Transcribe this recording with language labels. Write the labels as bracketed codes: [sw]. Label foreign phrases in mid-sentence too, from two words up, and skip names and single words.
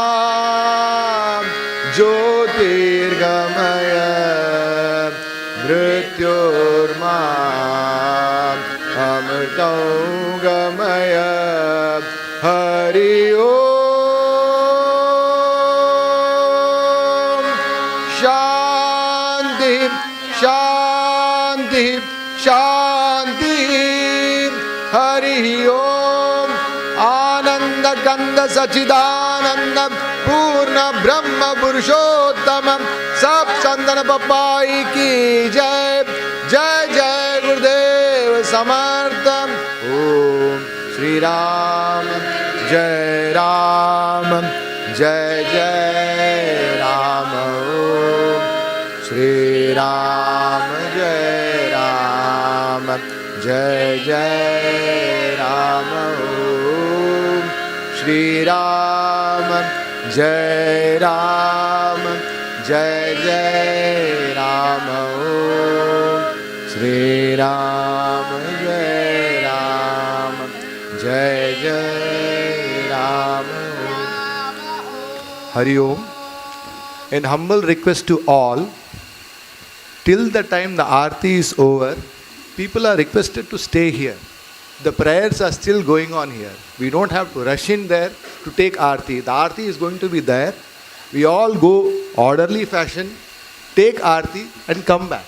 [sa] ज्योतिर्गमय मृत्योर्मा अमृतं गमय हरि ओम शांति शांति शांति हरि ओम आनंद कंद सचिदानंद पूर्ण ब्रह्म पुरुषोत्तम सब चंदन पपाई की जय जय जय गुरुदेव समर्थ ओम श्री राम जय राम जय जय राम ओम श्री राम जय राम जय जय राम ओम श्री राम जय राम जय जय राम ओम श्री राम जय राम जय जय राम हरि ओम. [en] In humble request to all, till the time the arti is over, people are requested to stay here. The prayers are still going on here. We don't have to rush in there to take arti. The arti is going to be there. We all go orderly fashion, take arti and come back.